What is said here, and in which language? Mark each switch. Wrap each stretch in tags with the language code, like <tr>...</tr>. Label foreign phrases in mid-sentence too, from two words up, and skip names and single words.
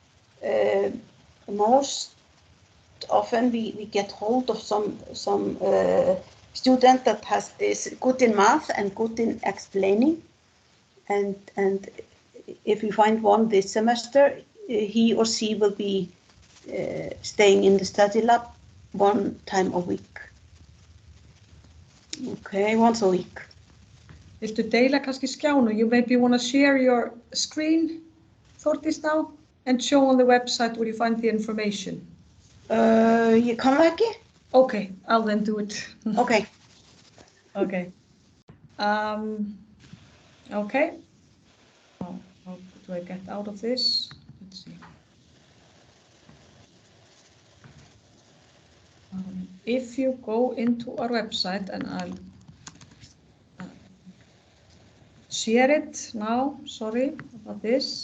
<en>Most often we get hold of some student that is good in math and good in explaining, and if we find one this semester, he or she will be staying in the study lab 1 time a week. Okay, once a week.</en> <is>Viltu deila kannski skjánu?</is> <en>You maybe want to share your screen, Þórdís, now, and show on the website where you find the information.</en> <is>Ég kann það ekki.</is> <en>Okay, I'll then do it. Okay. Okay. Okay. Oh, how do I get out of this? Let's see. If you go into our website, and I'll share it now, sorry about this.</en>